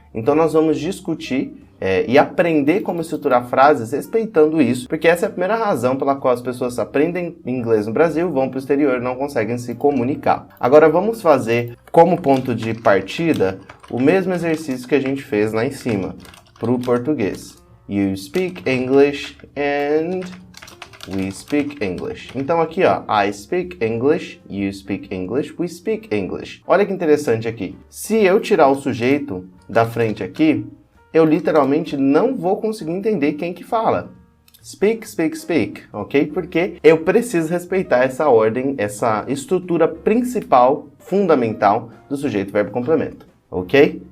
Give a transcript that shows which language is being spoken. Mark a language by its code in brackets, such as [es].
[pt] Então nós vamos discutir e aprender como estruturar frases respeitando isso, porque essa é a primeira razão pela qual as pessoas aprendem inglês no Brasil, vão para o exterior e não conseguem se comunicar. Agora vamos fazer como ponto de partida o mesmo exercício que a gente fez lá em cima, para o português. [en] You speak English and we speak English. [pt] Então aqui, ó, [en] I speak English, you speak English, we speak English. [pt] Olha que interessante aqui. Se eu tirar o sujeito da frente aqui, eu literalmente não vou conseguir entender quem que fala. [en] Speak, speak, speak, [pt] ok? Porque eu preciso respeitar essa ordem, essa estrutura principal, fundamental do sujeito, verbo, complemento, ok?